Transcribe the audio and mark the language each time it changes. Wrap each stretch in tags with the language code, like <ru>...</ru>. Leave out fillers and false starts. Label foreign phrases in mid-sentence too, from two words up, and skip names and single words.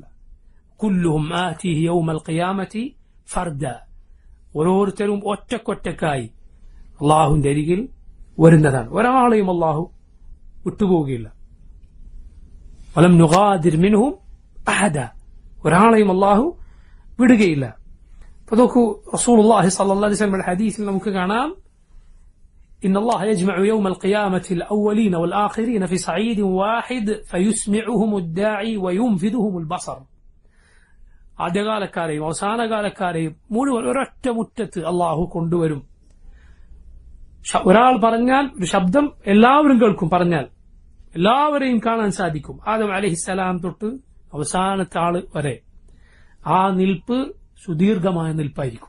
<ar>كلهم آتيه يوم القيامة فردا,</ar> <ml>ഓരോരുത്തരും ഒറ്റക്കൊറ്റക്കായി അല്ലാഹുവിന്റെ അരികിൽ വരുന്നതാണ്. ഒരാളെയും അല്ലാഹു വിട്ടുപോവുകയില്ല.</ml> <ar>ولم نغادر منهم أحدا,</ar> <ml>ഒരാളെയും അല്ലാഹു വിടുകയില്ല. അപ്പൊ നോക്കൂ,</ml> <ar>رسول الله صلى الله عليه وسلم</ar> <ml>ഹദീസിൽ നമുക്ക് കാണാം,</ml> <ar>إن الله يجمع يوم القيامة الأولين والآخرين في صعيد واحد فيسمعهم الداعي وينفذهم البصر.</ar> <ml>ആദ്യകാലക്കാരെയും അവസാനകാലക്കാരെയും മുഴുവൻ ഒരൊറ്റ മുറ്റത്ത് അള്ളാഹു കൊണ്ടുവരും. ഒരാൾ പറഞ്ഞാൽ ഒരു ശബ്ദം എല്ലാവരും കേൾക്കും. പറഞ്ഞാൽ എല്ലാവരെയും കാണാൻ സാധിക്കും. ആദം അലൈഹിസ്സലാം തൊട്ട് അവസാനത്തെ ആള് വരെ ആ നിൽപ്പ് സുദീർഘമായ നിൽപ്പായിരിക്കും.</ml>